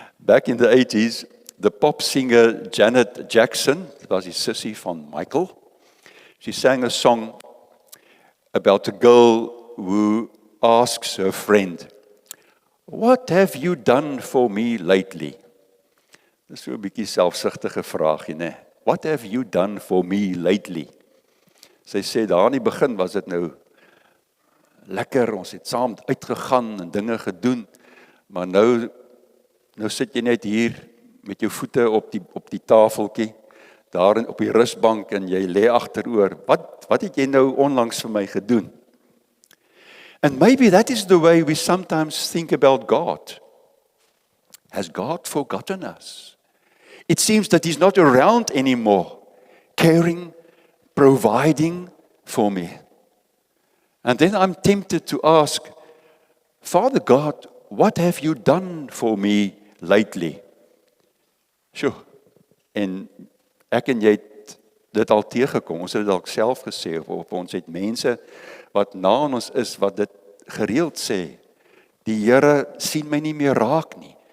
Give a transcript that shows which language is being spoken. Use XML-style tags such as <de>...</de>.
<en>Back in the 80s, the pop singer Janet Jackson,</en> <af>dit was die sussie van Michael,</af> <en>she sang a song about a girl who asks her friend, "What have you done for me lately?"</en> <af>Dis so 'n bietjie selfsugtige vraagie, né?</af> <en>What have you done for me lately?</en> <af>Sy sê daar aan die begin was dit nou lekker, ons het saam uitgegaan en dinge gedoen, maar nou sit jy net hier met jou voete op die tafeltjie, daar op die rusbank en jy lê agteroor. Wat het jy nou onlangs vir my gedoen?</af> <en>And maybe that is the way we sometimes think about God. Has God forgotten us? It seems that He's not around anymore, caring, providing for me. And then I'm tempted to ask, Father God, what have you done for me lately?</en> <af>Sjoe, en ek en jy het dit al teëgekom, ons het dit al self gesê, of ons het mense wat na ons is, wat dit gereeld sê, die Here sien my nie meer raak nie.</af>